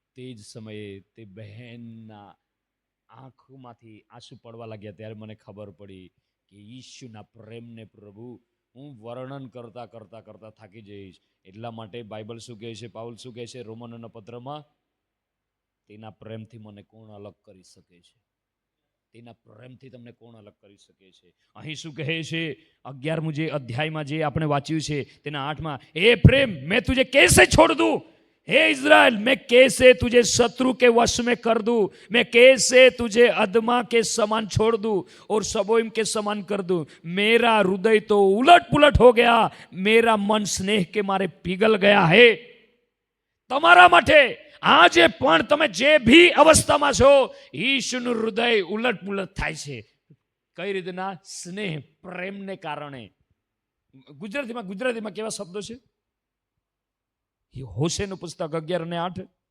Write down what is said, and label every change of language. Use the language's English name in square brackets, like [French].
[Gujarati] તે જ સમયે તે બહેનના આંખોમાંથી આંસુ પડવા લાગ્યા. ત્યારે મને ખબર પડી કે ઈસુના પ્રેમને પ્રભુ હું વર્ણન કરતા થાકી જઈશ. એટલા માટે બાઇબલ શું કહે છે, પાઉલ શું કહે છે રોમનોના પત્રમાં, તેના પ્રેમથી મને કોણ અલગ કરી શકે છે? તેના પ્રેમથી તમને કોણ અલગ કરી શકે છે? અહીં શું કહે છે 11મું જે અધ્યાયમાં જે આપણે વાંચ્યું છે તેના 8માં, એ પ્રેમ મેં [Hindi] તુझे कैसे छोड़ दूं, हे इज़राइल मैं कैसे तुझे शत्रु के वश में कर दूं, मैं कैसे तुझे अदमा के समान छोड़ दूं और सबोइम के समान कर दूं. मेरा हृदय तो उलट पुलट हो गया, मेरा मन स्नेह के मारे पिघल गया है. [Gujarati] તમારા માટે આજે પણ તમે જે ભી અવસ્થામાં છો, ઈશુનું હૃદય ઉલટ પુલટ થાય છે. કઈ રીતના? સ્નેહ, પ્રેમને કારણે. ગુજરાતીમાં કેવા શબ્દો છે? હોશેનું પુસ્તક 11:8.